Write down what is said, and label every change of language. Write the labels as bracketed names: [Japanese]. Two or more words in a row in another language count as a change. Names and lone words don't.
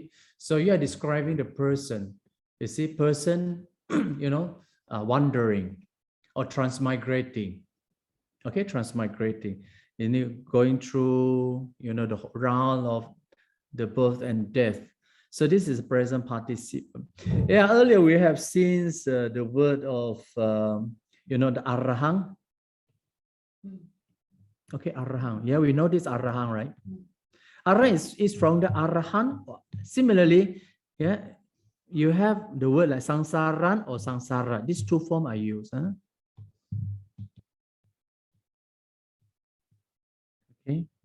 [English] So you are describing the person. You see, person, you know, wandering or transmigrating. Okay, transmigrating. You know, going through, you know, the round of the birth and death. So this is present participle. Yeah, earlier we have seen the word of, you know, the arahang. Okay, arahang. Yeah, we know this arahang, right? Arahang is from the arahan. Similarly, yeah, you have the word like sangsaran or sangsara. These two forms are used. Huh? Okay.